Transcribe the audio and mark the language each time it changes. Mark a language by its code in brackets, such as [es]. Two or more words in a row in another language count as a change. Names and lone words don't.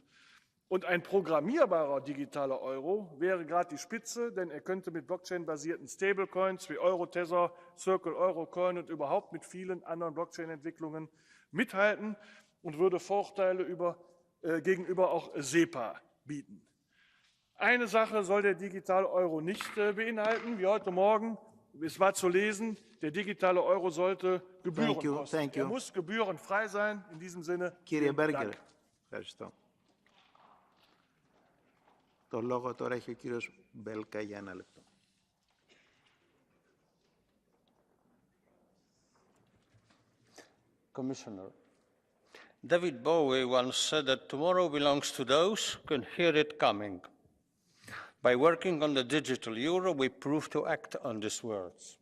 [de] Und ein programmierbarer digitaler Euro wäre gerade die Spitze, denn er könnte mit Blockchain-basierten Stablecoins wie Euro-Tether, Circle Eurocoin und überhaupt mit vielen anderen Blockchain-Entwicklungen mithalten und würde Vorteile gegenüber auch SEPA bieten. Eine Sache soll der digitale Euro nicht beinhalten, wie heute Morgen. Es war zu lesen, der digitale Euro sollte Gebühren kosten. Er muss gebührenfrei sein. In diesem Sinne, [el] Κύριε Μπέργκερ, [de] Dank. [el] ευχαριστώ. Το λόγο τώρα έχει ο κύριος Μπέλκα για 1 λεπτό. [en] Commissioner, David Bowie once said that tomorrow belongs to those who can hear it coming. By working on the digital euro, we prove to act on these words.